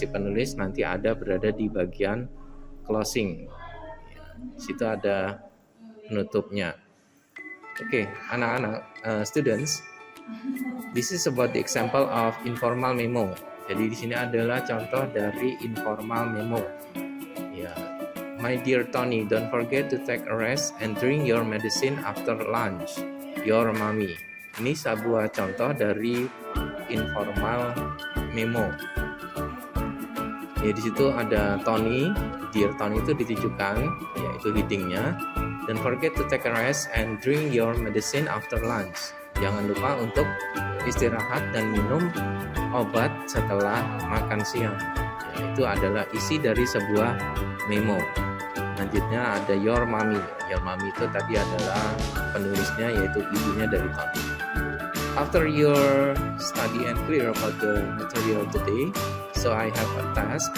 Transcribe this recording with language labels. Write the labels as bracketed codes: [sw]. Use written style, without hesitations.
[id] Si penulis nanti berada di bagian closing. Di situ ada penutupnya. [en] Okay, [id] anak-anak, [en] students, this is about the example of informal memo. [id] Jadi di sini adalah contoh dari informal memo. [en] Ya, my dear Tony, don't forget to take a rest and drink your medicine after lunch. Your mommy. [id] Ini sebuah contoh dari informal memo. Ya, di situ ada Tony, dear Tony itu ditujukan, yaitu headingnya. [en] Don't forget to take a rest and drink your medicine after lunch. [id] Jangan lupa untuk istirahat dan minum obat setelah makan siang. Ya, itu adalah isi dari sebuah memo. Selanjutnya ada your mommy. Your mommy itu tadi adalah penulisnya, yaitu ibunya dari Tony. [en] After your study and clear about the material today, so I have a task.